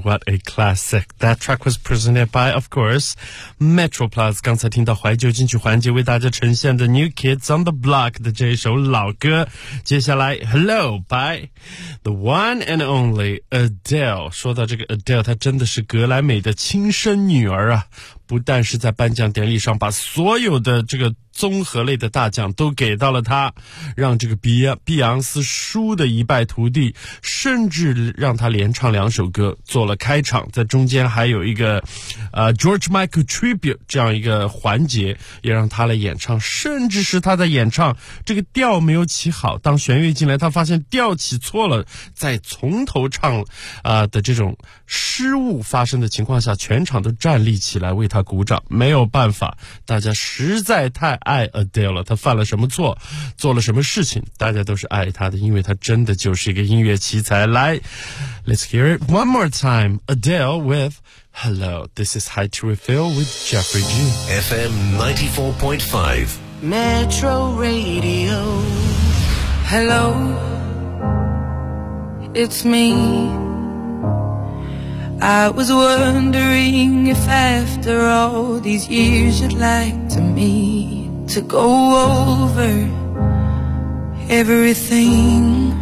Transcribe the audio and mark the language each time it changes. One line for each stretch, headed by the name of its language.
English: What a classic. That track was presented by, of course, Metro Plus.
Chinese: 刚才听到怀旧金曲环节为大家呈现的 New Kids on the Block 的这一首老歌。
English: 接下来 Hello by the one and only Adele.
Chinese: 说到这个 Adele, 她真的是格莱美的亲生女儿啊。不但是在颁奖典礼上把所有的这个综合类的大奖都给到了他，让这个碧昂斯输得一败涂地，甚至让他连唱两首歌做了开场，在中间还有一个 George Michael Tribute 这样一个环节也让他来演唱，甚至是他在演唱这个调没有起好，当弦乐进来他发现调起错了，在从头唱的这种失误发生的情况下，全场都站立起来为他鼓掌。没有办法，大家实在太爱 Adele 了，他犯了什么错，做了什么事情，大家都是爱他的，因为他真的就是一个音乐奇才。
English: 来 Let's hear it one more time, Adele with Hello. This is High to Refill with Jeffrey G. FM 94.5 Metro Radio. Hello, it's meI was wondering if after all these years you'd like to meet to go over everything.